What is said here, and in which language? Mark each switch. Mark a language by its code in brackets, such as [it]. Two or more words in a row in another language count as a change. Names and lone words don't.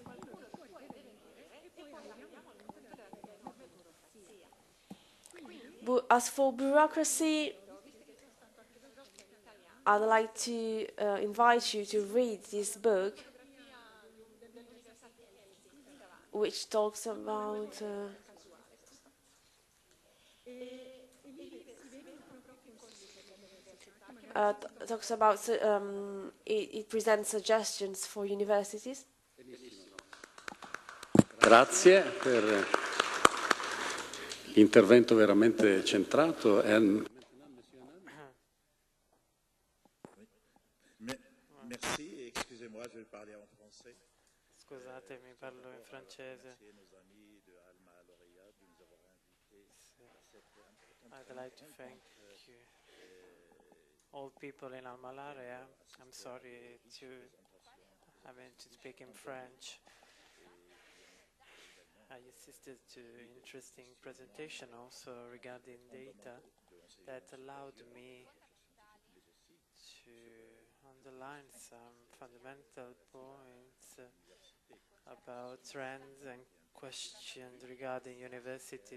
[en] But as for bureaucracy, I'd like to invite you to read this book, which talks about it presents suggestions for universities. [it] Grazie per l'intervento veramente centrato. [fr] Merci, excusez-moi, je vais parler en français. [it] Scusatemi, parlo in francese. [en] I'd like to thank you, all people in AlmaLaurea. I'm sorry to having to speak in French. I assisted to interesting presentation also regarding data that allowed me to underline some fundamental points about trends and questions regarding university.